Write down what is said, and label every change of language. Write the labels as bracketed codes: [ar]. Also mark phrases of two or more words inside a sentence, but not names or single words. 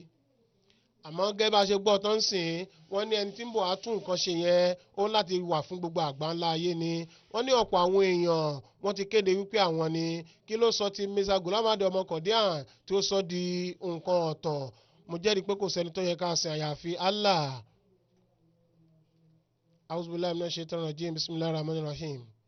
[yo] àmọ́ gẹ́gẹ́ bá ṣe gbọ́ tó ń sìn wọ́n ní ẹni tí ń bọ̀ á tún nǹkan ṣe yẹn ó ń láti wà fún gbogbo àgbáńlá ayé ni. wọ́n ní ọ̀pọ̀ àwọn èèyàn wọ́n ti kéde wípé àwọn ni kí ló sọ ti Mirza Ghulam Ahmad ọmọ Qadian tí ó sọ di nǹkan ọ̀tọ̀. mo jẹ́rìí pé kò sẹ́ni tó yẹ ká sìn àyàfi Allah. [ar] أعوذ بالله من الشيطان الرجيم بسم الله الرحمن الرحيم.